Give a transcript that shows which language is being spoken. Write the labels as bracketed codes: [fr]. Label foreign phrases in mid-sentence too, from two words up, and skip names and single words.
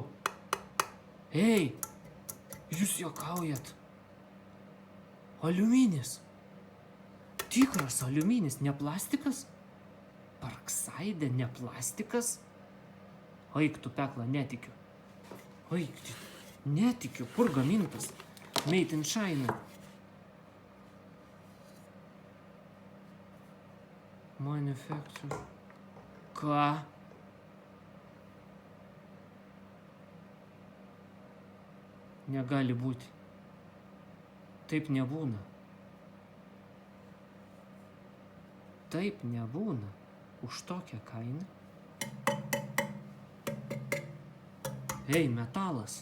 [lt] Ei, jūs juokaujat. Aliuminis. Tikras aliuminis, ne plastikas? Parksaide, ne plastikas? Oik tu pekla, netikiu. Oik, netikiu, kur gamintas? [en] Made in China. Manufacture. [lt] Ką? Negali būti. Taip nebūna. Taip nebūna. Už tokią kainą. Ei, metalas.